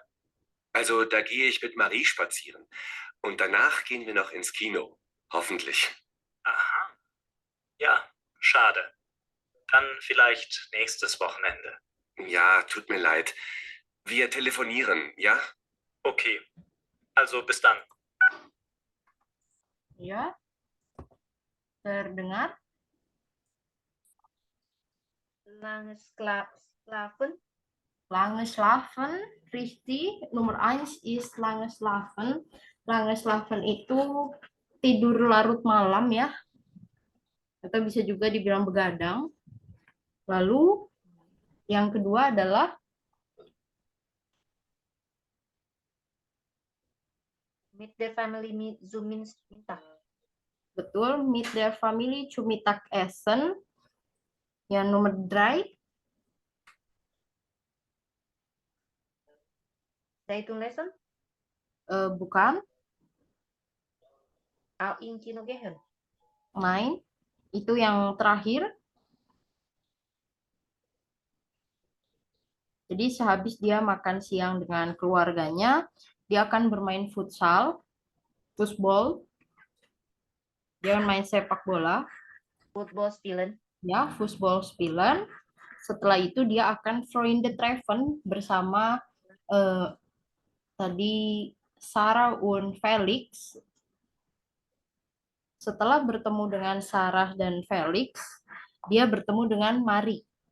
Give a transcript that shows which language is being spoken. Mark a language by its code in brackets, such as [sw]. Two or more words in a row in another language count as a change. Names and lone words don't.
[de] Also da gehe ich mit Marie spazieren. Und danach gehen wir noch ins Kino. Hoffentlich. Aha. Ja, schade. Dann vielleicht nächstes Wochenende. Ja, tut mir leid. Wir telefonieren, ja? Okay, also bis dann. [id] Ya. Terdengar? [de] Lange schlafen. Lange schlafen, richtig. Nomor 1 is lange schlafen. Lange schlafen [id] itu tidur larut malam ya. Atau bisa juga dibilang begadang. Lalu yang kedua adalah [en] Meet the family [de] zu Mittag. [en] betul meet their family [de] zu Mittagessen. [id] Yang nomor 3 [de] Zeitunglesen. [id] bukan [de] Auch in Kino gehen. [id] main. Itu yang terakhir. Jadi sehabis dia makan siang dengan keluarganya, dia akan bermain futsal, football. Dia main sepak bola, [de] Football spielen. ya, football spielen. [id] Setelah itu dia akan [de] Freunde treffen [id] bersama tadi Sarah und Felix. Setelah bertemu dengan Sarah dan Felix, dia bertemu dengan Marie.